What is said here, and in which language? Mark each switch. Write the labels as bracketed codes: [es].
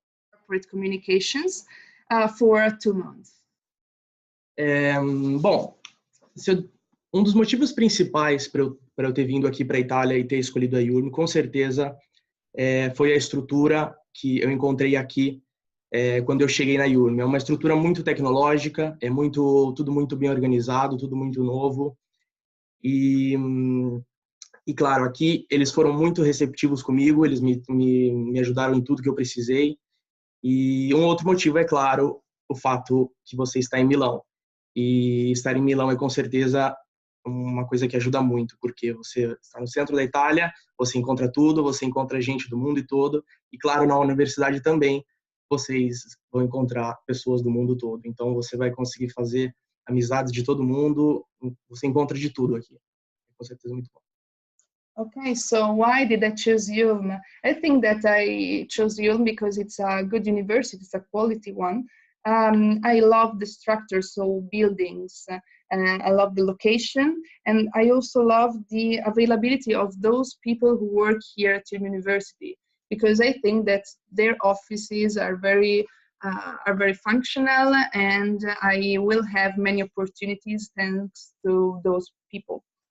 [en] Corporate communications for 2 months. [pt] Bom, um dos motivos principais para eu ter vindo aqui para a Itália e ter escolhido a IULM, com certeza, foi a estrutura que eu encontrei aqui quando eu cheguei na IULM. É uma estrutura muito tecnológica, tudo muito bem organizado, tudo muito novo. E E claro, aqui eles foram muito receptivos comigo, eles me ajudaram em tudo que eu precisei. E um outro motivo é, claro, o fato que você está em Milão. E estar em Milão é com certeza uma coisa que ajuda muito, porque você está no centro da Itália, você encontra tudo, você encontra gente do mundo e todo, e claro, na universidade também, vocês vão encontrar pessoas do mundo todo. Então você vai conseguir fazer amizades de todo mundo, você encontra de tudo aqui. É com certeza muito bom. [en] Okay, so why did I choose IULM? I think that I chose IULM because it's a good university, it's a quality one. I love the structure, so buildings, I love the location, and I also love the availability of those people who work here at the university, because I think that their offices are very functional, and I will have many opportunities thanks to those people.